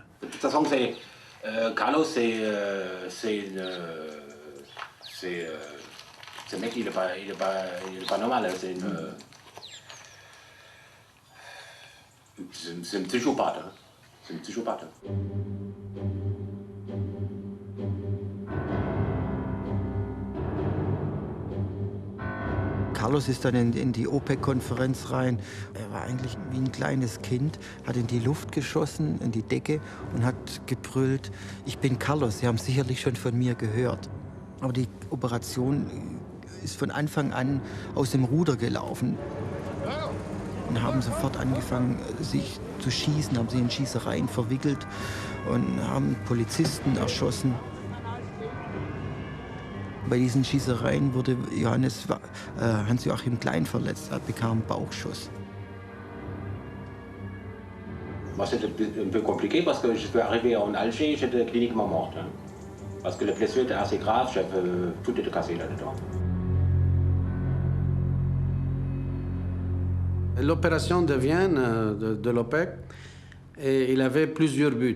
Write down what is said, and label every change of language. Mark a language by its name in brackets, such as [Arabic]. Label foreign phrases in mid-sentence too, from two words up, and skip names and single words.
[French] De toute façon, Carlos, c'est ce mec, il est pas normal. C'est un psychopathe. Hein. C'est un psychopathe. [German] Carlos ist dann in die OPEC-Konferenz rein. Er war eigentlich wie ein kleines Kind, hat in die Luft geschossen, in die Decke und hat gebrüllt, ich bin Carlos, Sie haben sicherlich schon von mir gehört. Aber die Operation ist von Anfang an aus dem Ruder gelaufen. Und haben sofort angefangen, sich zu schießen, haben sich in Schießereien verwickelt und haben Polizisten erschossen. Bei diesen Schießereien wurde Hans-Joachim Klein verletzt, er bekam einen Bauchschuss. [French] C'était un peu compliqué parce que je suis arrivé en Alger, j'étais cliniquement morte. Hein. Parce que les blessures étaient assez graves, tout était cassé là-dedans. L'opération de Vienne de l'OPEC, il avait plusieurs buts.